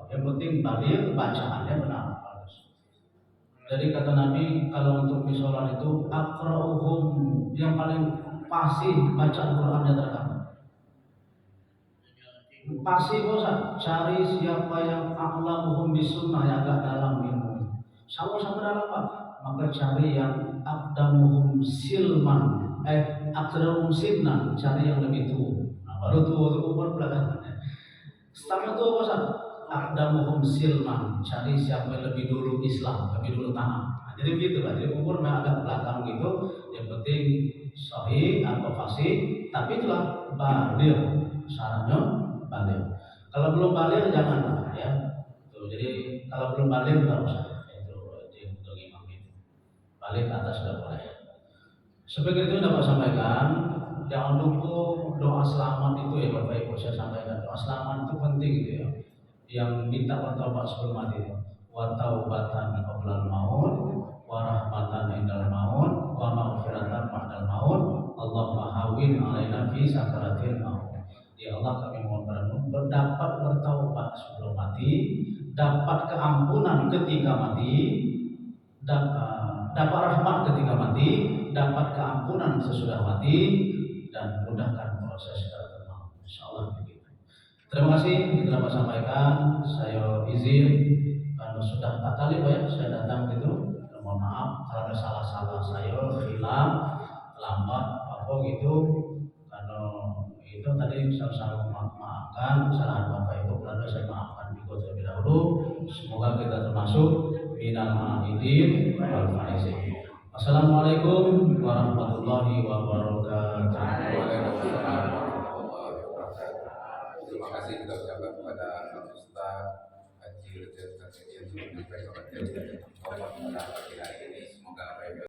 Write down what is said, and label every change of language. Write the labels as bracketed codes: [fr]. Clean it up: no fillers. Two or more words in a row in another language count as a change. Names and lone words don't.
[id] Yang penting baligh bacaannya benar. Jadi kata Nabi kalau untuk sholat itu aqra'uhum, yang paling fasih baca Al-Quran di antara kamu. Fasih bosan, cari siapa yang [ar] أعلمهم بالسنة, [id] yang agak dalam ilmu. Sama-sama dalam Pak. Maka cari yang [ar] أقدمهم سلما أقدمهم سنا, [id] cari yang lebih tua. Nah, baru tua itu umur belakangan. Setengah tua bosan. [ar] أقدمهم سلما, [id] cari siapa yang lebih dulu Islam, lebih dulu tanam. Nah, jadi begitu lah. Jadi umur agak belakang gitu. Yang penting sahih atau fasih. Tapi itulah baligh, syaratnya baligh. Kalau belum baligh jangan ya. Tuh, jadi kalau belum baligh nggak usah. Itu untuk imam itu. Baligh ke atas sudah boleh. Sebagai itu dapat sampaikan. Jangan lupa doa selamat itu ya Bapak Ibu, saya sampaikan doa selamat itu penting gitu ya. Yang minta bertobat sebelum mati, [ar] وتوبة قبل الموت ورحمة عند الموت ومغفرة بعد الموت اللهم هون علينا في سكرات الموت. [id] Ya Allah, kami mohon padamu berdapat bertaubat sebelum mati, dapat keampunan ketika mati, dapat rahmat ketika mati, dapat keampunan sesudah mati, dan mudahkan proses sakaratul maut. Insyaallah begitu. Terima kasih telah sampaikan. Saya izin karena sudah 4 kali Pak ya saya datang gitu. Mohon maaf kalau ada salah-salah saya hilang, lambat apa gitu. Karena itu tadi saya maafkan kesalahan Bapak Ibu, lalu saya maafkan juga terlebih dahulu. Semoga kita termasuk [ar] من العائدين والفائزين. السلام عليكم ورحمة الله وبركاته. [id] Terima kasih kita ucapkan kepada Ustaz Haji Rajab Kasih yang sudah menyampaikan Allah pada pagi hari ini. Semoga apa yang